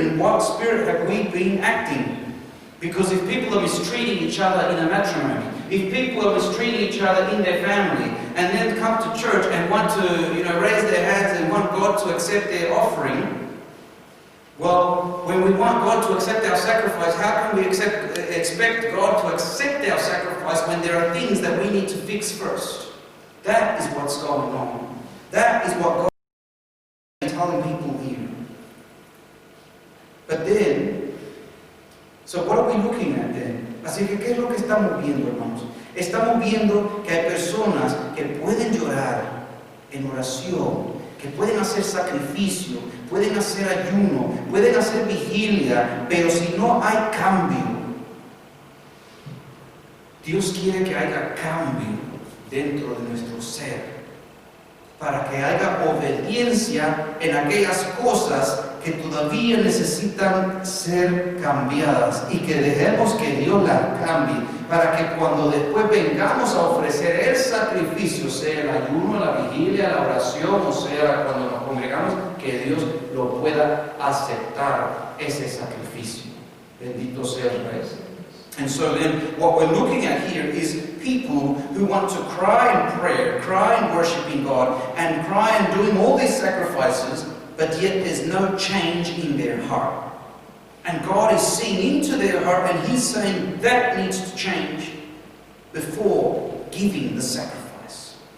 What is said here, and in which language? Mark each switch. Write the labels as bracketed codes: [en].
[en] In what spirit have we been acting? Because if people are mistreating each other in a matrimony, if people are mistreating each other in their family, and then come to church and want to, raise their hands and want God to accept their offering, well, when we want God to accept our sacrifice, how can we expect God to accept our sacrifice when there are things that we need to fix first? That is what's going on. That is what God is telling people here. But then, so what are we looking at then? [es] Así que, ¿qué es lo que estamos viendo, hermanos? Estamos viendo que hay personas que pueden llorar en oración, que pueden hacer sacrificio, pueden hacer ayuno, pueden hacer vigilia, pero si no hay cambio, Dios quiere que haya cambio dentro de nuestro ser, para que haya obediencia en aquellas cosas que todavía necesitan ser cambiadas, y que dejemos que Dios las cambie, para que cuando después vengamos a ofrecer el sacrificio, sea el ayuno, la vigilia, la oración, o sea cuando nos congregamos, que Dios lo pueda aceptar ese sacrificio. Bendito sea el Rey. [en] And so then what we're looking at here is people who want to cry in prayer, cry in worshiping God, and cry in doing all these sacrifices, but yet there's no change in their heart. And God is seeing into their heart, and He's saying that needs to change before giving the sacrifice.